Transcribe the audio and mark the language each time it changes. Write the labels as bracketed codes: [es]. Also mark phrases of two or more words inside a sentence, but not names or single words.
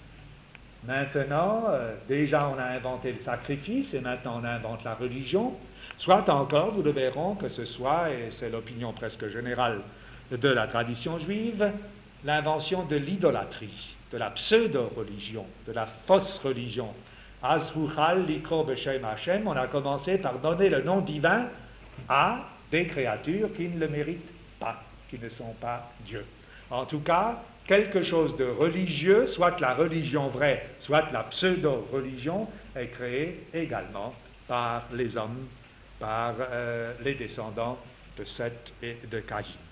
[fr] Maintenant, déjà on a inventé le sacrifice et maintenant on invente la religion. Soit encore, nous le verrons, que ce soit, et c'est l'opinion presque générale de la tradition juive, l'invention de l'idolâtrie, de la pseudo-religion, de la fausse religion. [he] אז הוחל לקרוא בשם השם, [fr] on a commencé par donner le nom divin à des créatures qui ne le méritent pas, qui ne sont pas Dieu. En tout cas, quelque chose de religieux, soit la religion vraie, soit la pseudo-religion, est créée également par les hommes, par les descendants de Seth et de Caïn.